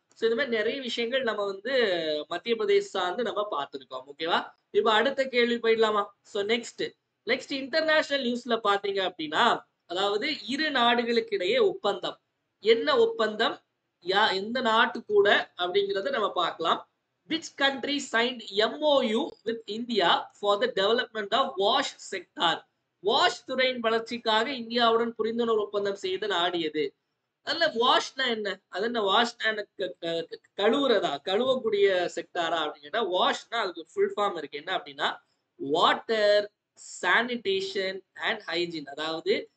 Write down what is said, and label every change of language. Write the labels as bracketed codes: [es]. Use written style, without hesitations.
[ta] So இந்த மாதிரி நிறைய விஷயங்கள் நம்ம வந்து மத்திய பிரதேச சார்ந்து நம்ம பார்த்திருக்கோம். ஓகேவா? இப்ப அடுத்த கேள்வி போயிடலாமா? சோ நெக்ஸ்ட் இன்டர்நேஷனல் நியூஸ்ல பாத்தீங்க அப்படின்னா, அதாவது இரு நாடுகளுக்கு இடையே ஒப்பந்தம். என்ன ஒப்பந்தம்? எந்த நாட்டு கூட அப்படிங்கறத நம்ம பார்க்கலாம். [en] Which country signed MOU with India for the development of wash sector? [ta] Wash துறையின் வளர்ச்சிக்காக இந்தியாவுடன் புரிந்துணர்வு ஒப்பந்தம் செய்த நாடு எது? அதுல வாஷ்னா என்ன? அது என்ன வாஷ்னா கழுவுறதா, கழுவக்கூடிய செக்டாரா அப்படின்னு கேட்டா, வாஷ்னா அதுக்கு ஃபுல் ஃபார்ம் இருக்கு. என்ன அப்படின்னா வாட்டர், சானிடேஷன் அண்ட் ஹைஜீன். அதாவது